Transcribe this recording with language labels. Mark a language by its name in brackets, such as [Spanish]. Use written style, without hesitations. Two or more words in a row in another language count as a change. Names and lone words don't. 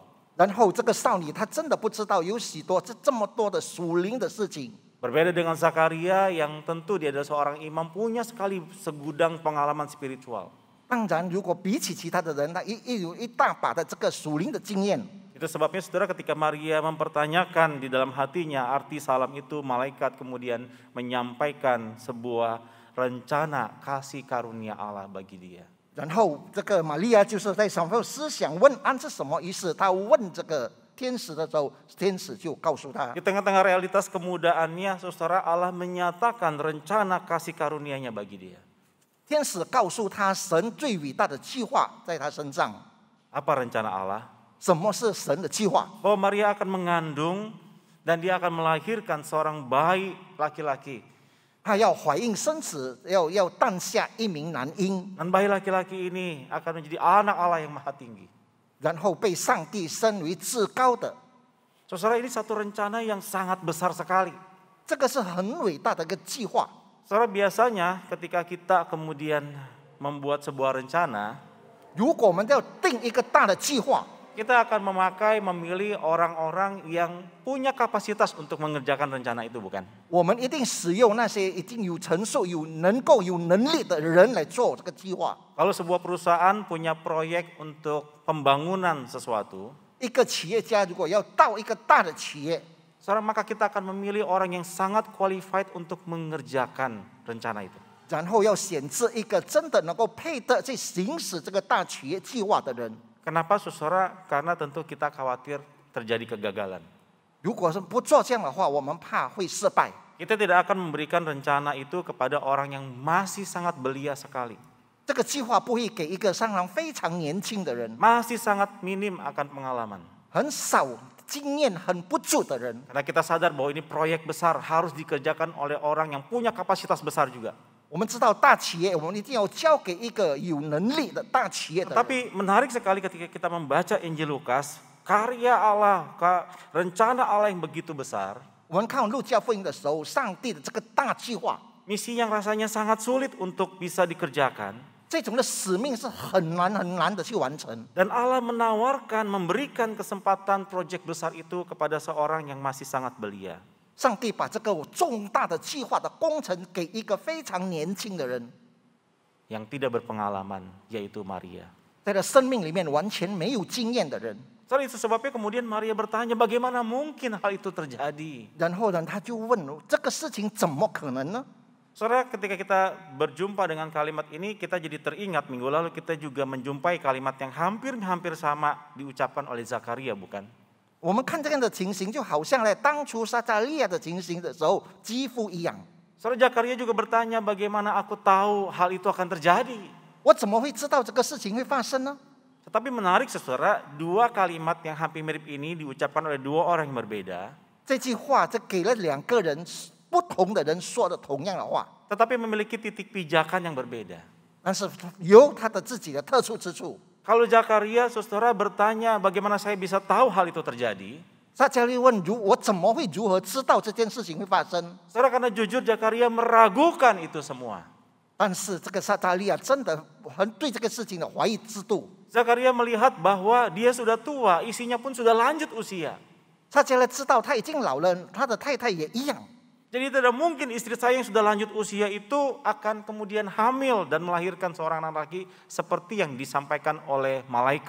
[Chinese] 然后这个少女她真的不知道有许多这么多的属灵的事情。 [Indonesian] Berbeda dengan Zakaria yang tentu dia adalah seorang imam punya sekali segudang pengalaman spiritual. [Chinese] 当然，如果比起其他的人，她有一大把的这个属灵的经验。 [Indonesian] Itu sebabnya saudara ketika Maria mempertanyakan di dalam hatinya arti salam itu, malaikat kemudian menyampaikan sebuah rencana kasih karunia Allah bagi dia. [Chinese] 然后这个玛利亚就是在想思想问安是什么意思。她问这个天使的时候，天使就告诉她， [Indonesian] Di tengah-tengah realitas kemudaannya, saudara, Allah menyatakan rencana kasih karunia-Nya bagi dia. [Chinese] 天使告诉她神最伟大的计划在她身上。 [Indonesian] Apa rencana Allah? [Chinese] 什么是神的计划？ [Indonesian] Bahwa Maria akan mengandung dan dia akan melahirkan seorang bayi laki-laki. [Chinese] 她要怀孕生子，要诞下一名男婴， [Indonesian] Dan bayi laki-laki ini akan menjadi anak Allah yang maha tinggi. [Chinese] 然后被上帝升为至高的。 [Indonesian] Saudara, ini satu rencana yang sangat besar sekali. [Chinese] 这个是很伟大的一个计划。 [Indonesian] Saudara, biasanya ketika kita kemudian membuat sebuah rencana, [Chinese] 如果我们要定一个大的计划， [Indonesian] kita akan memilih orang-orang yang punya kapasitas untuk mengerjakan rencana itu, bukan? [Chinese] 我们一定使用那些已经有成熟、能够有能力的人来做这个计划。 [Indonesian] Kalau sebuah perusahaan punya proyek untuk pembangunan sesuatu, [Chinese] 一个企业家如果要到一个大的企业， [Indonesian] saudara, maka kita akan memilih orang yang sangat qualified untuk mengerjakan rencana itu. [Chinese] 然后要选择一个真的能够配得去行使这个大企业计划的人。 [Indonesian] Kenapa, saudara? Karena tentu kita khawatir terjadi kegagalan. [Chinese] 如果是不做这样的话，我们怕会失败。 [Indonesian] Kita tidak akan memberikan rencana itu kepada orang yang masih sangat belia sekali. [Chinese] 这个计划不会给一个商人非常年轻的人， [Indonesian] Masih sangat minim akan pengalaman. [Chinese] 很少经验、很不足的人。 [Indonesian] Karena kita sadar bahwa ini proyek besar harus dikerjakan oleh orang yang punya kapasitas besar juga. [Chinese] 我们知道大企业，我们一定要交给一个有能力的大企业的人。 [Indonesian] Tapi menarik sekali ketika kita membaca Injil Lukas, karya Allah, rencana Allah yang begitu besar, [Chinese] 我们看路加福音的时候，上帝的这个大计划， [Indonesian] misi yang rasanya sangat sulit untuk bisa dikerjakan, [Chinese] 这种的使命是很难的去完成。 [Indonesian] dan Allah menawarkan, memberikan kesempatan proyek besar itu kepada seorang yang masih sangat belia. [Chinese] 上帝把这个重大的计划的工程给一个非常年轻的人， [Indonesian] yang tidak berpengalaman, yaitu Maria. [Chinese] 在他生命里面完全没有经验的人。 [Indonesian] Soal itu sebabnya kemudian Maria bertanya, bagaimana mungkin hal itu terjadi? [Chinese] 然后呢，他就问这个事情怎么可能呢？ [Indonesian] Saudara, ketika kita berjumpa dengan kalimat ini, kita jadi teringat minggu lalu kita juga menjumpai kalimat yang hampir sama diucapkan oleh Zakaria, bukan? [Chinese] 我们看这样的情形，就好像在当初撒加利亚的情形的时候几乎一样。 [Indonesian] Saudara, Zakaria juga bertanya, bagaimana aku tahu hal itu akan terjadi? [Chinese] 我怎么会知道这个事情会发生呢？ [Indonesian] Tetapi menarik, saudara, dua kalimat yang hampir mirip ini diucapkan oleh dua orang yang berbeda. [Chinese] 这句话这给了两个人不同的人说的同样的话， [Indonesian] Tetapi memiliki titik pijakan yang berbeda. [Chinese] 但是有他的自己的特殊之处。 [Indonesian] Kalau Zakaria, saudara, bertanya bagaimana saya bisa tahu hal itu terjadi? [Chinese] 撒加利亚问我怎么会如何知道这件事情会发生？ [Indonesian] Saudara, karena jujur Zakaria meragukan itu semua. [Chinese] 但是这个撒加利亚真的很对这个事情的怀疑之度。 [Indonesian] Zakaria melihat bahwa dia sudah tua, istrinya pun sudah lanjut usia. [Chinese] 撒加利亚知道他已经老了，他的太太也一样。 [Indonesian] Jadi tidak mungkin istri saya yang sudah lanjut usia itu akan kemudian hamil dan melahirkan seorang anak laki seperti yang disampaikan oleh malaikat.